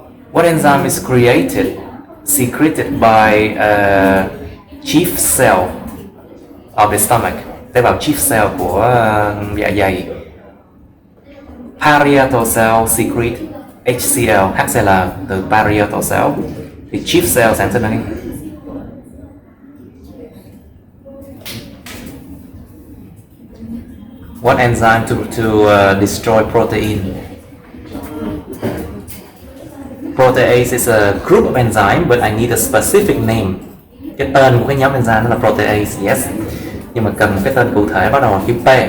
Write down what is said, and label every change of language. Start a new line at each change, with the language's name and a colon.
English: What enzyme is secreted by chief cell of the stomach?
Vietnamese: Tế bào chief cell của dạ dày.
English: Parietal cell secrete HCl, HCl từ parietal cell.
Vietnamese: Thì chief cell sản sinh ra cái
English: what enzyme to destroy protein? Protease is a group of enzyme, but I need a specific name.
Vietnamese: Cái tên của cái nhóm enzyme đó là protease, yes. Nhưng mà cần cái tên cụ thể bắt đầu bằng chữ P.